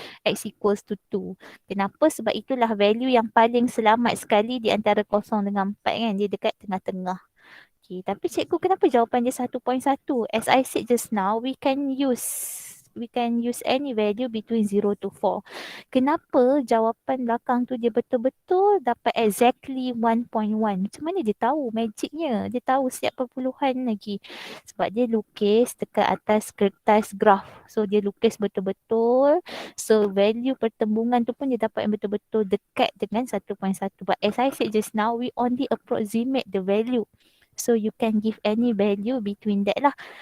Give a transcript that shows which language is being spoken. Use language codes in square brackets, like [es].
[ms] X equals to 2. Kenapa? Sebab itulah value yang paling selamat sekali di antara 0 dengan 4 kan. Dia dekat tengah-tengah. Okay, tapi cikgu kenapa jawapan dia 1.1? [en] As I said just now, we can use any value between 0 to 4. [ms] Kenapa jawapan belakang tu dia betul-betul dapat exactly 1.1? Macam mana dia tahu magicnya? Dia tahu setiap perpuluhan lagi. Sebab dia lukis dekat atas kertas graf. So dia lukis betul-betul. So value pertembungan tu pun dia dapat yang betul-betul dekat dengan 1.1. [en] But as I said just now, we only approximate the value. So you can give any value between that lah.